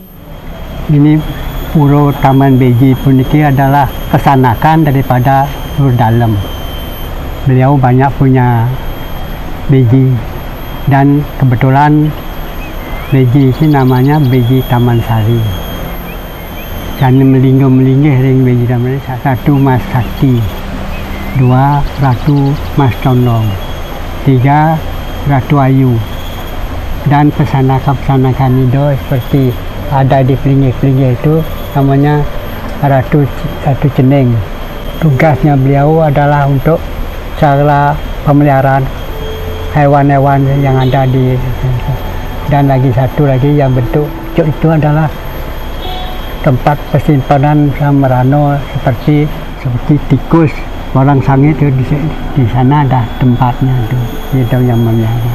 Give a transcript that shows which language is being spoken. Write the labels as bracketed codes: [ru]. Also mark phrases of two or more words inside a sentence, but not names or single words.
[id] Ini Pura Taman Beji puniki adalah kesanakan daripada Lur Dalem. Beliau banyak punya beji dan kebetulan beji ini namanya Beji Taman Sari. [ban] Dan melingguh-melinggih ring beji taman sari. [id] Satu Mas Sakti, dua Ratu Mas Condong, tiga Ratu Ayu. Dan pesanakan itu seperti ada di pelinggih-pelinggih itu namanya Ratu Ceneng. Tugasnya beliau adalah untuk segala pemeliharaan hewan-hewan yang ada di, dan lagi satu lagi yang bentuk itu adalah tempat persimpanan Samrano seperti tikus, orang sangit itu di sana ada tempatnya itu yang memelihara.